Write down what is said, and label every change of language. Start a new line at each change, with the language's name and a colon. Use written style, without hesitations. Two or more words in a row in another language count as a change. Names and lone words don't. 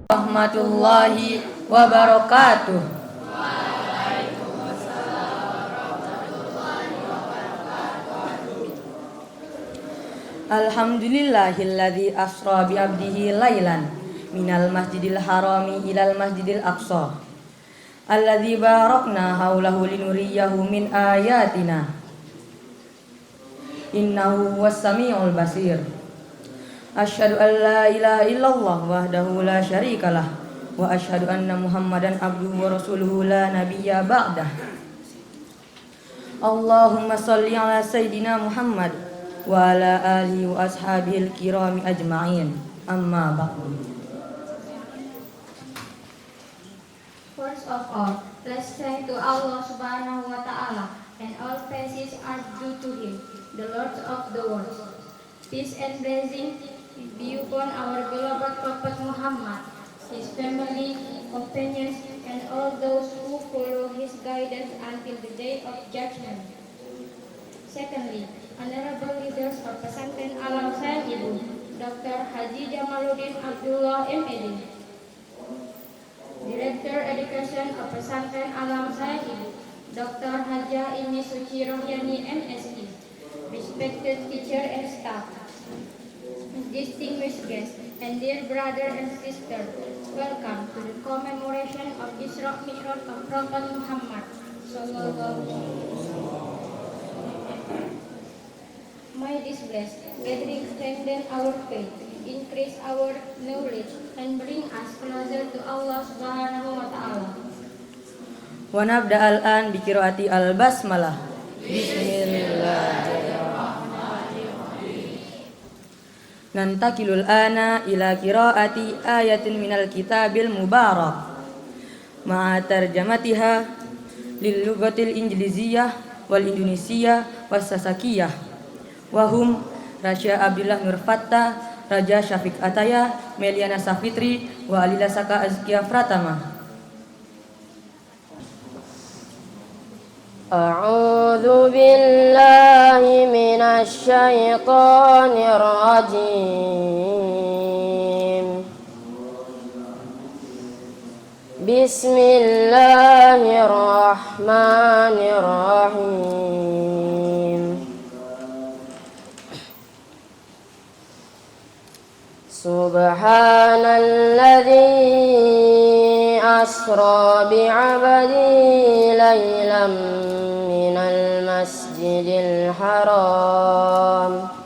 Arabic: ورحمة الله وبركاته. الحمد لله الذي أسرى بعبده ليلا من المسجد الحرام إلى المسجد الأقصى الذي باركنا حوله لنريه من آياتنا إنه هو السميع البصير. أشهد أن لا إله إلا الله وحده لا شريك له وأشهد أن محمدا عبده ورسوله لا نبي بعده. اللهم صل على سيدنا محمد وعلى آله وأصحابه الكرام أجمعين. أما بعد.
English: First of all, let's thank to Allah
Arabic: سبحانه وتعالى,
English: and all praises are due to Him, the Lord of the world. Peace and blessing be upon our beloved Prophet Muhammad, his family, companions, and all those who follow his guidance until the day of judgment. Secondly, honorable leaders of Pesantren Alam Sayang Ibu, Dr. Haji Jamaluddin Abdullah M.Ed, Director Education of Pesantren Alam Sayang Ibu, Dr. Haja Imi Suci Rohyani MSc, respected teacher and staff, distinguished guests, and dear brother and sister, welcome to the commemoration of Isra Mi'raj of Prophet Muhammad
Arabic: صلى الله عليه وسلم.
English: May this blessed gathering strengthen our faith, increase our knowledge, and bring us closer to Allah
Arabic: سبحانه وتعالى. ونبدأ الآن بقراءة البسملة. بسم الله الرحمن الرحيم. ننتقل الآن إلى قراءة آيات من الكتاب المبارك مع ترجمتها للغة الإنجليزية والإندونيسية والساسكية وهم Rasya Abdullah Nur Fattah، Raja Syafiq Ataya، Meliana Safitri و Alila Saka Azkia Pratama. أعوذ بالله من الشيطان الرجيم بسم الله الرحمن الرحيم سبحان الذي أسرى بعبده ليلا من المسجد الحرام